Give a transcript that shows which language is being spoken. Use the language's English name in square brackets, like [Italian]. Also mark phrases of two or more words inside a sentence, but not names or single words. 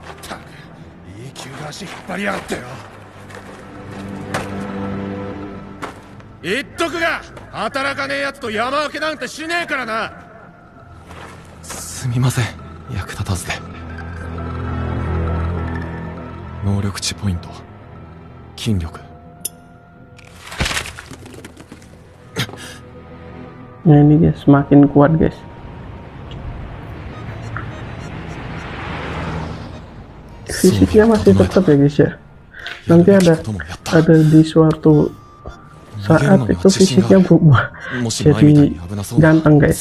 [Japanese] たくいい急な足引っ張りやがってよ。言っとくが働かねえやつと山分けなんてしねえからな。すみません、役立たずで。能力値ポイント、筋力。 [Indonesian] Nah ini guys, semakin kuat guys. Fisiknya masih tetap ya guys ya. Nanti ada di suatu saat itu fisiknya berubah jadi ganteng guys.